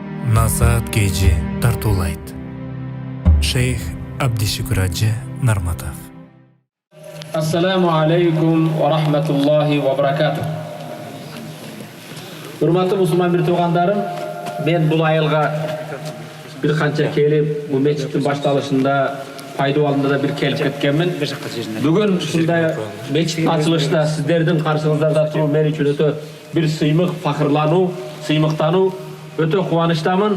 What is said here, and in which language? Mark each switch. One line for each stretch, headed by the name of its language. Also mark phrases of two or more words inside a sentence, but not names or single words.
Kyrgyz: Насаат Кejи тартуулайт. Шейх Абдишүкүр Ажы Нарматов.
Arabic: السلام عليكم ورحمة الله وبركاته.
Kyrgyz: Урматтуу мусулман бир туугандарым, мен бул айылга бир канча келип, бул мечиттин башталышында пайдуу алдында да бир келип кеткенмин. Бүгүн ушундай мечиттин ачылышында сиздердин каршыңыздарда туруу мен үчүн өтө бир сыймык, фахырлануу, сыймыктануу, өтө кубанычтамын.